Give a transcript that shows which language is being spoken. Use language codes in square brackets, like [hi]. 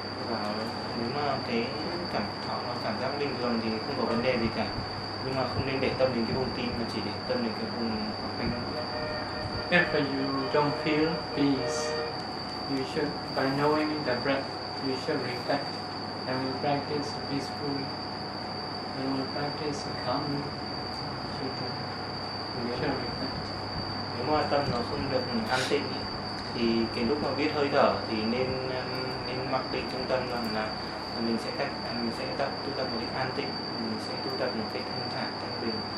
[vi] Và nếu mà cái cảm thọ nó cảm giác bình thường thì không có vấn đề gì cả, nhưng mà không nên để tâm đến cái vùng tim, mà chỉ để tâm đến cái vùng quanh nó. [en] If you don't feel peace, you should, by knowing the breath, you should reflect and you practice peacefully and you practice calmly. You should reflect. [vi] Nếu mà tâm nó không được an tịnh thì cái lúc mà biết hơi thở thì nên cái mặc định trung tâm là mình sẽ cách mình sẽ tập tu tập một cái an tịnh, mình sẽ tu tập một cái thanh thản thanh bình.